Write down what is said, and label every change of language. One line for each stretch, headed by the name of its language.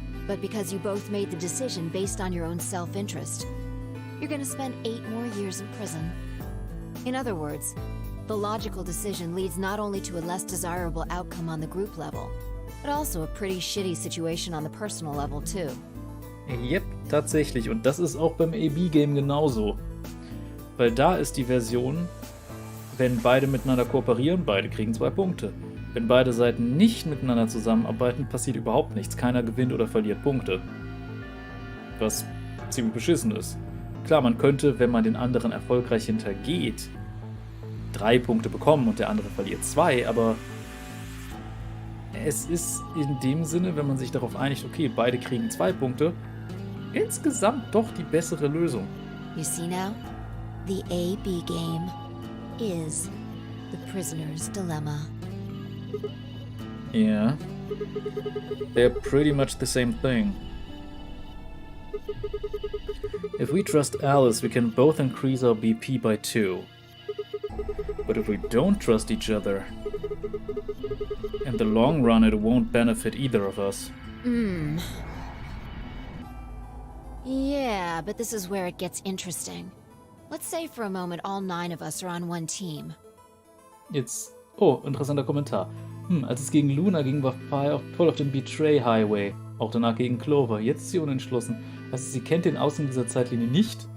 English: But because you both made the decision based on your own self-interest, you're gonna spend 8 more years in prison. In other words, the logical decision leads not only to a less desirable outcome on the group level, but also a pretty shitty situation on the personal level too.
German: Yep, tatsächlich. Und das ist auch beim AB-Game genauso. Weil da ist die Version, wenn beide miteinander kooperieren, beide kriegen 2 Punkte. Wenn beide Seiten nicht miteinander zusammenarbeiten, passiert überhaupt nichts. Keiner gewinnt oder verliert Punkte. Was ziemlich beschissen ist. Klar, man könnte, wenn man den anderen erfolgreich hintergeht, 3 Punkte bekommen und der andere verliert 2, aber es ist in dem Sinne, wenn man sich darauf einigt, okay, beide kriegen 2 Punkte, insgesamt doch die bessere Lösung.
English: You see now? The AB game is the prisoner's dilemma. Yeah. They're pretty much the same thing. If we trust Alice, we can both increase our BP by 2. But if we don't trust each other, in the long run it won't benefit either of us. Yeah, but this is where it gets interesting. Let's say for a moment all 9 of us are on one team.
German: Jetzt, oh, interessanter Kommentar. Als es gegen Luna ging, war Fire voll auf dem Betray Highway. Auch danach gegen Clover. Jetzt ist sie unentschlossen. Also sie kennt den Außen dieser Zeitlinie nicht?